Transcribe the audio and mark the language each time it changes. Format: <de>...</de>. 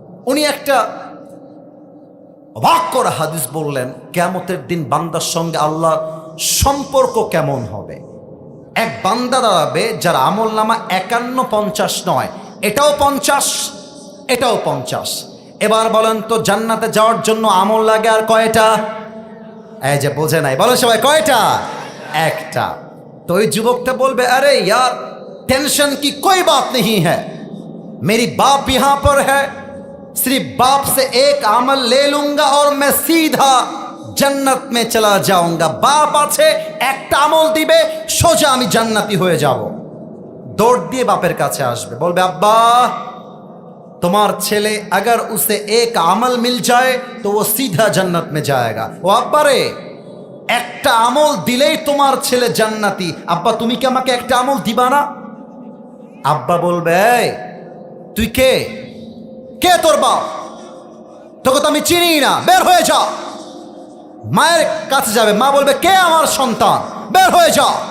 <bn>উনি একটা অবাক করা হাদিস বললেন, কিয়ামতের দিন বান্দার সঙ্গে আল্লাহ সম্পর্ক কেমন হবে। এক বান্দা দাঁড়াবে যার আমল নামা 51-50 নয়, এটাও 50, এটাও 50। এবার বলেন তো জান্নাতে যাওয়ার জন্য আমল লাগে আর কয়টা? এই যে বোঝে নাই, বলো সবাই কয়টা? একটা। তো ওই যুবকটা বলবে আরে</bn> <hi>यार टेंशन की कोई बात नहीं है, मेरी बाप यहाँ पर है, सिर्फ बाप से एक अमल ले लूंगा और मैं सीधा जन्नत में चला जाऊंगा।</hi> <bn>बाप আছে একটা আমল দিবে, সোজা আমি জান্নাতি হয়ে যাব। দৌড় দিয়ে বাপের কাছে আসবে, বলবে আব্বা তোমার ছেলে</bn> <hi>अगर उसे एक अमल मिल जाए तो वो सीधा जन्नत में जाएगा।</hi> <bn>ও আব্বা রে, একটা আমল দিলেই তোমার ছেলে জান্নাতি, আব্বা তুমি কি আমাকে একটা আমল দিবা না? আব্বা বলবে এই তুই কে? কে তোর বাপ? তোকে তো আমি চিনি না, বের হয়ে যা। মায়ের কাছে যাবে, মা বলবে কে আমার সন্তান, বের হয়ে যা।</bn>